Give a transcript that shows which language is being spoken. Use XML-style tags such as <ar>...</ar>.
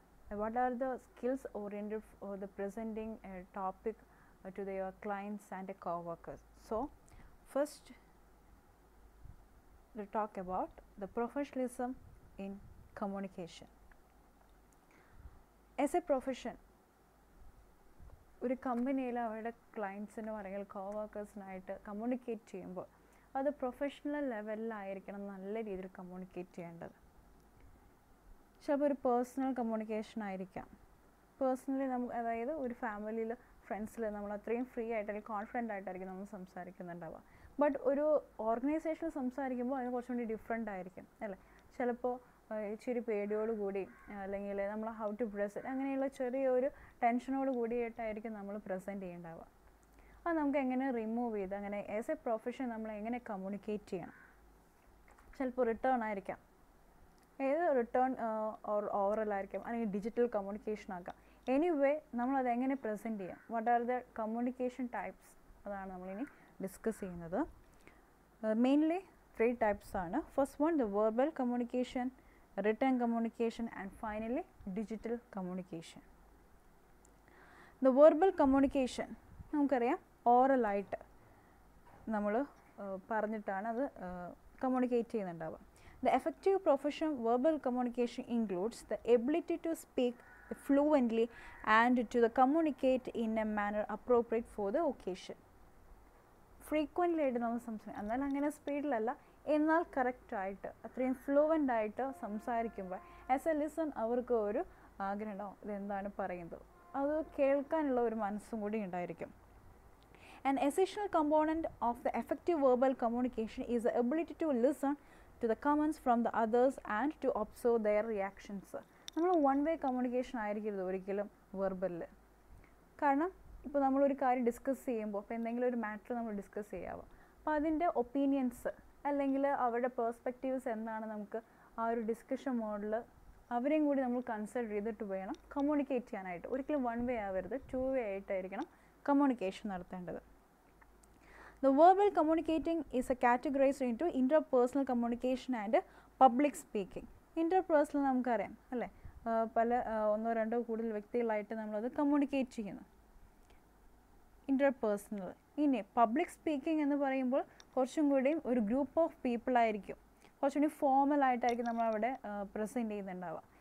<en>What are the skills oriented for the presenting a topic to their clients and co-workers? So, first we'll talk about the professionalism in communication. As a profession,</en> <ml>ഒരു കമ്പനിയിൽ അവരുടെ ക്ലയൻസിനോ അല്ലെങ്കിൽ കോവർക്കേഴ്സിനായിട്ട് communicate ചെയ്യുമ്പോൾ അത് professional ലെവലിലായിരിക്കണം നല്ല രീതിയിൽ communicate ചെയ്യേണ്ടത്. ചിലപ്പോൾ ഒരു പേഴ്സണൽ കമ്മ്യൂണിക്കേഷൻ ആയിരിക്കാം. പേഴ്സണലി നമുക്ക് അതായത് ഒരു ഫാമിലിയിൽ ഫ്രണ്ട്സിൽ നമ്മൾ അത്രയും ഫ്രീ ആയിട്ട് അല്ലെങ്കിൽ കോൺഫിഡൻ്റ് ആയിട്ടായിരിക്കും നമ്മൾ സംസാരിക്കുന്നുണ്ടാവുക. ബട്ട് ഒരു ഓർഗനൈസേഷനിൽ സംസാരിക്കുമ്പോൾ അതിന് കുറച്ചും കൂടി ഡിഫറെൻ്റ് ആയിരിക്കും അല്ലേ. ചിലപ്പോൾ ഇച്ചിരി പേടിയോട് കൂടി അല്ലെങ്കിൽ നമ്മൾ</ml> <en>how to present</en> <ml>അങ്ങനെയുള്ള ചെറിയൊരു ടെൻഷനോട് കൂടിയിട്ടായിരിക്കും നമ്മൾ പ്രസൻറ്റ് ചെയ്യേണ്ടാവുക. അത് നമുക്ക് എങ്ങനെ റിമൂവ് ചെയ്ത് അങ്ങനെ</ml> <en>as a profession</en> <ml>നമ്മൾ എങ്ങനെ കമ്മ്യൂണിക്കേറ്റ് ചെയ്യണം. ചിലപ്പോൾ റിട്ടേൺ ആയിരിക്കാം, ഏത് റിട്ടേൺ ഓവറൽ ആയിരിക്കാം, അല്ലെങ്കിൽ ഡിജിറ്റൽ കമ്മ്യൂണിക്കേഷൻ ആക്കാം. എനിവേ നമ്മളത് എങ്ങനെ പ്രസൻറ്റ് ചെയ്യാം,</ml> <en>what are the communication types,</en> <ml>അതാണ് നമ്മളിനി ഡിസ്കസ് ചെയ്യുന്നത്. മെയിൻലി 3 types ആണ്.</ml> <en>First one the verbal communication, written communication, and finally digital communication. The verbal communication</en> <ml>നമുക്കറിയാം ഓറൽ ആയിട്ട് നമ്മൾ പറഞ്ഞിട്ടാണ് അത് communicate ചെയ്യുന്നുണ്ടാവുക.</ml> <en>The effective professional verbal communication includes the ability to speak fluently and to communicate in a manner appropriate for the occasion.</en> <ml>Frequently ആയിട്ട് നമ്മൾ സംസാരിക്കും, എന്നാൽ അങ്ങനെ സ്പീഡിലല്ല, എന്നാൽ കറക്റ്റായിട്ട് അത്രയും ഫ്ലുവൻ്റ് ആയിട്ട് സംസാരിക്കുമ്പോൾ</ml> <en>as a listen</en> <ml>അവർക്ക് ഒരു ആഗ്രഹം ഉണ്ടാവും ഇതെന്താണ് പറയുന്നത്, അത് കേൾക്കാനുള്ള ഒരു മനസ്സും കൂടി ഉണ്ടായിരിക്കും.</ml> <en>An essential component of the effective verbal communication is the ability to listen to the comments from the others and to observe their reactions.</en> <ml>നമ്മൾ വൺ വേ കമ്മ്യൂണിക്കേഷൻ ആയിരിക്കരുത് ഒരിക്കലും വെർബലിൽ. കാരണം ഇപ്പോൾ നമ്മളൊരു കാര്യം ഡിസ്കസ് ചെയ്യുമ്പോൾ ഇപ്പോൾ എന്തെങ്കിലും ഒരു മാറ്റർ നമ്മൾ ഡിസ്കസ് ചെയ്യാവുക, അപ്പോൾ അതിൻ്റെ ഒപ്പീനിയൻസ് അല്ലെങ്കിൽ അവരുടെ പേഴ്സ്പെക്റ്റീവ്സ് എന്താണ് നമുക്ക് ആ ഒരു ഡിസ്കഷൻ മോഡിൽ അവരെയും കൂടി നമ്മൾ കൺസിഡർ ചെയ്തിട്ട് വേണം കമ്മ്യൂണിക്കേറ്റ് ചെയ്യാനായിട്ട്. ഒരിക്കലും വൺ വേ ആവരുത്, 2 വേ ആയിട്ടായിരിക്കണം കമ്മ്യൂണിക്കേഷൻ നടത്തേണ്ടത്.</ml> <en>The verbal communicating is a categorized into interpersonal communication and public speaking.</en> <ml>Interpersonal നമുക്കറിയാം അല്ലേ, പല ഒന്നോ രണ്ടോ കൂടുതൽ വ്യക്തികളായിട്ട് നമ്മളത് കമ്മ്യൂണിക്കേറ്റ് ചെയ്യുന്നു, ഇൻ്റർപേഴ്സണൽ. ഇനി പബ്ലിക് സ്പീക്കിംഗ് എന്ന് പറയുമ്പോൾ കുറച്ചും കൂടി ഒരു</ml> <en>group of people</en> <ml>ആയിരിക്കും, കുറച്ചും കൂടി ഫോമൽ ആയിട്ടായിരിക്കും നമ്മളവിടെ പ്രസൻറ്റ് ചെയ്യുന്നുണ്ടാവുക.</ml>